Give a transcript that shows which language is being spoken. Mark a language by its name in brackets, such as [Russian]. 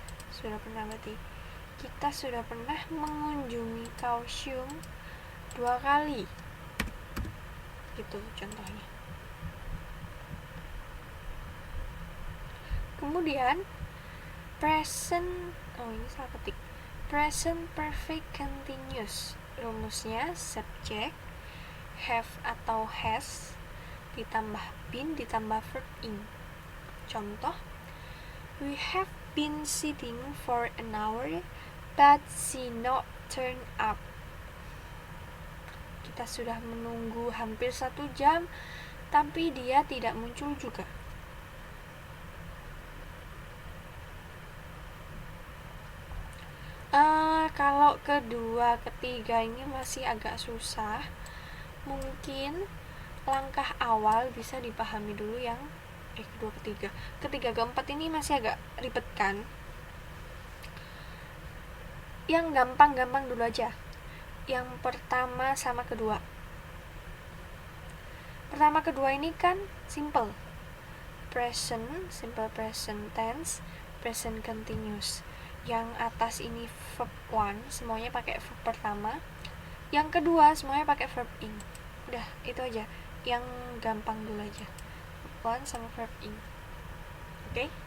[Indonesian] Sudah pernah berarti kita sudah pernah mengunjungi Kaohsiung 2 kali. Gitu contohnya. Kemudian present, ini salah ketik. Present perfect continuous. Rumusnya subject, have atau has ditambah been ditambah verb ing. [English] Contoh, we have been sitting for an hour but she not turned up. [Indonesian] Kita sudah menunggu hampir 1 jam tapi dia tidak muncul juga. Kalau kedua, ketiga ini masih agak susah. Mungkin langkah awal bisa dipahami dulu yang kedua, ketiga, keempat ini masih agak ribet kan. Yang gampang-gampang dulu aja. Yang pertama sama kedua. Pertama kedua ini kan simple. Present, simple present tense, present continuous. Yang atas ini verb 1, semuanya pakai verb pertama. Yang kedua semuanya pakai verb ing. Udah, itu aja. Yang gampang dulu aja. Verb 1 sama verb ing. Oke?